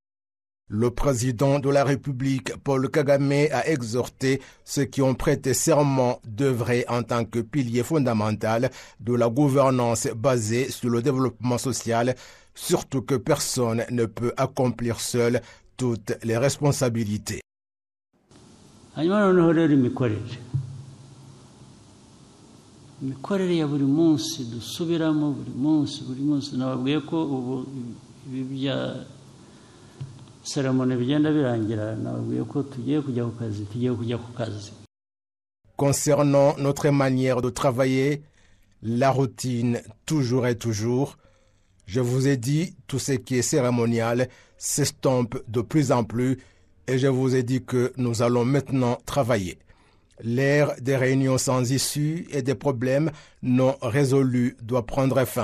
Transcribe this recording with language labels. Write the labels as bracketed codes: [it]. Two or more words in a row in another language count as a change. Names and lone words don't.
[fr] Le président de la République, Paul Kagame, a exhorté ceux qui ont prêté serment d'œuvrer en tant que pilier fondamental de la gouvernance basée sur le développement social, surtout que personne ne peut accomplir seul toutes les responsabilités. [rw] imikorere ya buri munsi dusubiramo buri munsi nababwiye ko ubu ibi bya seremoni bigenda birangira nababwiye ko tugiye kujya ku kazi. [fr] Concernant notre manière de travailler, la routine toujours et toujours, je vous ai dit tout ce qui est cérémonial s'estompe de plus en plus et je vous ai dit que nous allons maintenant travailler. L'ère des réunions sans issue et des problèmes non résolus doit prendre fin.